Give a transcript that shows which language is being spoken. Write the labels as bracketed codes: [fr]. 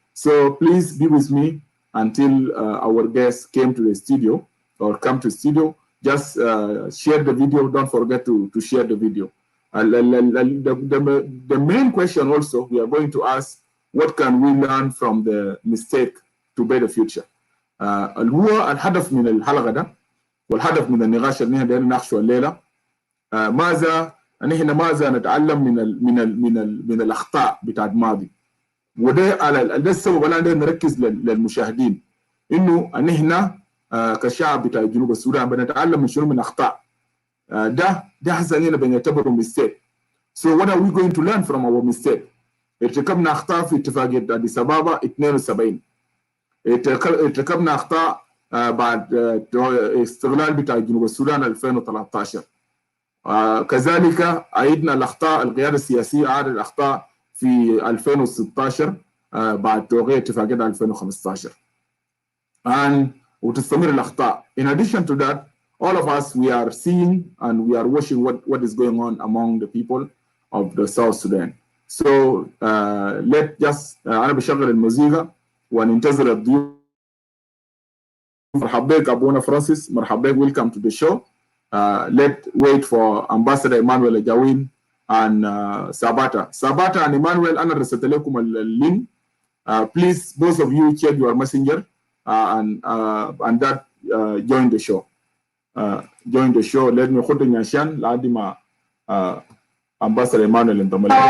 [en] So please be with me until our guests came to the studio or come to the studio. Just share the video. Don't forget to share the video. The main question also we are going to ask, what can we learn from the mistake to better future? [ar] هو الهدف من الحلقة ده والهدف من النقاش اللي نحن نناقشه الليلة ماذا نتعلم من الأخطاء بتاعت الماضي. وده ده السبب اللي نركز للمشاهدين إنه نحن كشعب بتاع جنوب السودان بنتعلم من شنو من أخطاء ده حسنا بنعتبره mistake. [en] So what are we going to learn from our mistake? [ar] ارتكبنا أخطاء في اتفاقية أديس أبابا 72. ارتكبنا أخطاء بعد استغلال بتاع جنوب السودان 2013. كذلك عيدنا الأخطاء. القيادة السياسية عادت الأخطاء في 2016 بعد توقيع اتفاقية 2015 وتستمر الأخطاء. [en] In addition to that, all of us we are seeing and we are watching what is going on among the people of the South Sudan. So let just [ar] أنا بشغل الموسيقى وننتظر الضيوف. مرحبا بك أبونا فرانسيس. مرحبا بك. [en] Welcome to the show. Let's wait for Ambassador Emmnuel Ajawin and Sabata and Emmnuel. [ar] أنا رسلت لكم اللينك. [en] Please, both of you check your messenger and that join the show. Join the show. Let me [ar] خد نشان لعدي مع Ambassador Emmnuel انضم.